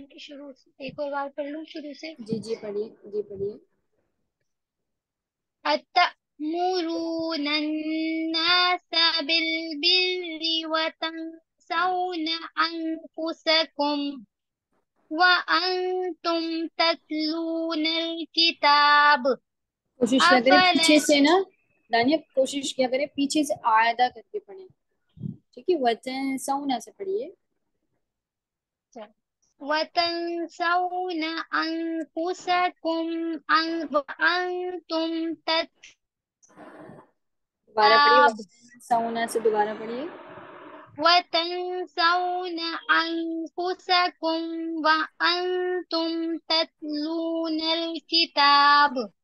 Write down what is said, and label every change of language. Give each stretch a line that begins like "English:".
Urdu: شروع سے ایک اور بار پڑھ لوں شروع سے. جی جی پڑھیے. جی پڑھیے.
Arabic: أتأمرون الناس بالبر وتنسون أنفسكم وأنتم تتلون الكتاب
Urdu: کوشش کیا کریں پیچھے سے نا دانیہ, کوشش کیا کریں پیچھے سے آیدہ کر کے پڑھیں, ٹھیک ہے. وتنسونا سے پڑھیے.
Arabic: وتنسون أنفسكم وأنتم
Urdu: دوبارہ پڑھیے.
Arabic: تتلون
Urdu: وتنسونا سے دوبارہ پڑھیے.
Arabic: وتنسون أنفسكم وأنتم تتلون الكتاب